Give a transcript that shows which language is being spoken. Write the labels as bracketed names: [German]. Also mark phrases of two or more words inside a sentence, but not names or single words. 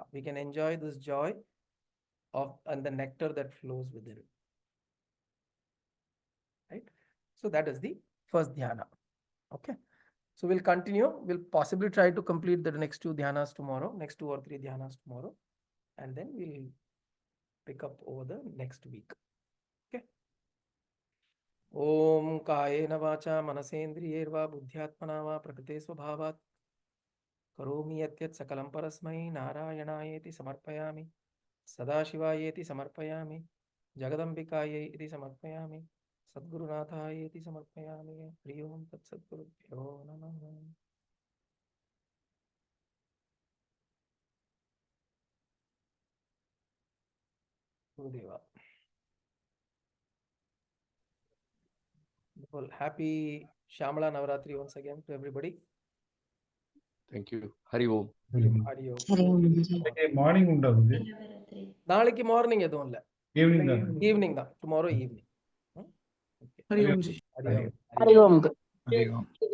[English] We can enjoy this joy of and the nectar that flows within. Right? So that is the first dhyana. Okay. So we'll continue. We'll possibly try to complete the next 2 dhyanas tomorrow, next 2 or 3 dhyanas tomorrow, and then we'll pick up over the next week. Okay. [Sanskrit] ओम् कायेन वाचा मनसेन्द्रियैर्वा बुद्ध्यात्मना वा प्रकृते स्वभावात् करोमि यद्यत् सकलं परस्मै नारायणायेति समर्पयामि सदाशिवायेति समर्पयामि जगदम्बिकायेति समर्पयामि सद्गुरुनाथायेति समर्पयामि. हरि ओम् तत् सद्गुरुभ्यो नमः. Gurudeva. [English] Well, happy Shyamala Navaratri once again to everybody. Thank you. [Sanskrit] हरि ओम्. हरि ओम्. [Telugu] మార్నింగ్ ఉండవుది. Navaratri. [Tamil] நாளைக்கு மார்னிங் எதுவும் இல்ல, ஈவினிங் தான், [English] tomorrow evening. [Sanskrit] हरि ओम् जी. हरि ओम्. हरि ओम्. हरि ओम्.